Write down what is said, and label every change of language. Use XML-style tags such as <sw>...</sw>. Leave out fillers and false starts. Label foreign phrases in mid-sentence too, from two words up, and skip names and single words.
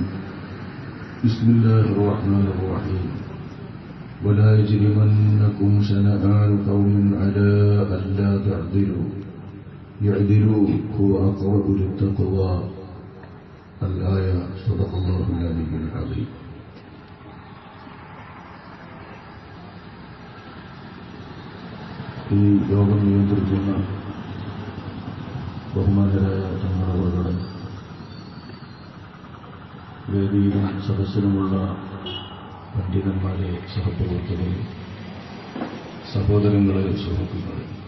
<ar>بسم الله الرحمن الرحيم. ولا يجرمنكم شنآن قوم على ألا تعدلوا يعدلوا هو أقرب للتقوى. الآية. صدق الله العلي العظيم.</ar> <ml>ഈ യോഗം നിയന്ത്രിക്കുന്ന ബഹുമാനരായ തങ്ങളവരുടെ വേദിയിലും സദസ്സിലുമുള്ള പണ്ഡിതന്മാരെ, സഹപ്രവർത്തകരെ, സഹോദരങ്ങളെ, സുഹൃത്തുക്കളെ,</ml>